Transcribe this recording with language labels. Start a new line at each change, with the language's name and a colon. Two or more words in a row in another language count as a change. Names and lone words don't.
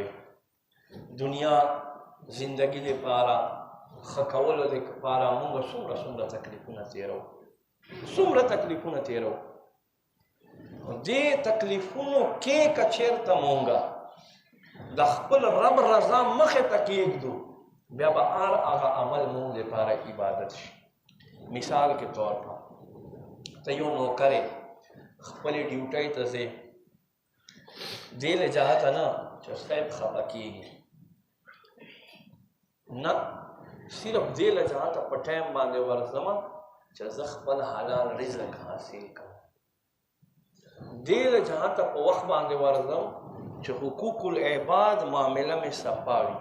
Pashto: دنیا زندگی دپاره ښه کولو دپاره مونږ څومره تکلیفونه تېروو، څومره تکلیفونه تېروو. دې تکلیفونو کې که چېرته مونږ د خپل رب رضا مخې ته کېږدو، بیا به هر هغه عمل مونږ دپاره عبادت شي.
Urdu: مثال کے طور پر
Pashto: ته یو نوکر یې، خپلې ډیوټۍ ته ځې، دې له جهته نه چې صاحب خفه کېږي، نه صرف دې له جهته په ټایم باندې ورځمه چې زه خپل حلال رزق حاصل کړم، دې له جهته په وخت باندې ورځم چې
Arabic: حقوق العباد
Pashto: معامله مې صفا وي.